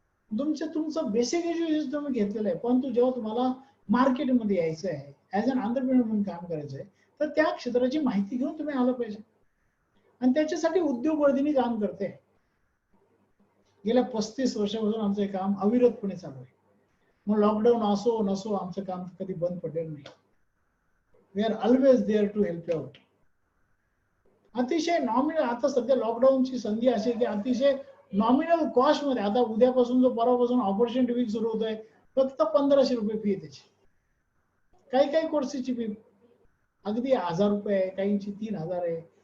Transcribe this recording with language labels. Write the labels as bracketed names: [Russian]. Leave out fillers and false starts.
[Marathi] तुमचं basic education तुम्ही घेतलेलं आहे, परंतु जेव्हा तुम्हाला मार्केटमध्ये यायचं आहे, [English] as an entrepreneur [Marathi] म्हणून काम करायचं आहे, तर त्या क्षेत्राची माहिती घेऊन तुम्ही आलं पाहिजे. आणि त्याच्यासाठी उद्योगवर्धिनी काम करते. गेल्या 35 वर्षापासून आमचं काम अविरतपणे चालू आहे. मग लॉकडाऊन असो नसो, आमचं काम कधी बंद पडलेलं नाही. [English] We are always there to help you out. [Marathi] अतिशय नॉमिनल, आता सध्या लॉकडाऊनची संधी अशी आहे की अतिशय नॉमिनल कॉस्ट मध्ये, आता उद्यापासून जो परवापासून ऑपॉर्च्युनिटी वीक सुरू होत आहे, फक्त 1500 रुपये फी आहे त्याची. काही कोर्सेसची फी अगदी 1000 रुपये आहे, काहींची 3000 आहे.